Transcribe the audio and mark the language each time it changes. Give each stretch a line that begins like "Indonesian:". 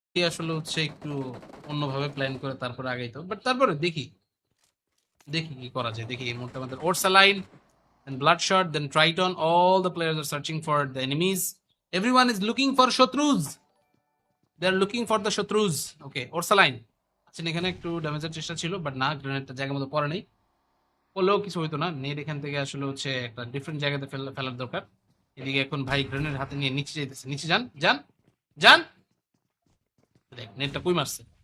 Bangla: আসলে হচ্ছে একটু অন্যভাবে প্ল্যান করে তারপরে আগাইতো, বাট তারপরে দেখি দেখি কি করা যায়। দেখি এই মুহূর্তে আমাদের Orsaline, then Bloodshot, then Triton.
English: All the players are searching for the enemies. Everyone is looking for Shatrus. They are looking for the Shatrus.
Bangla: Okay, Ursaline আচ্ছা, এখানে একটু ড্যামেজের চেষ্টা ছিল, বাট না, গ্রেনেডটা জায়গা মতো পড়ে নেই। পড়লেও কিছু হইতো না। নেট এখান থেকে আসলে হচ্ছে একটা ডিফারেন্ট জায়গাতে ফেলার দরকার। এদিকে এখন ভাই গ্রেনেড হাতে নিয়ে নিচে যেতেছে। নিচে যান যান যান। দেখ নেটটা কই মারছে।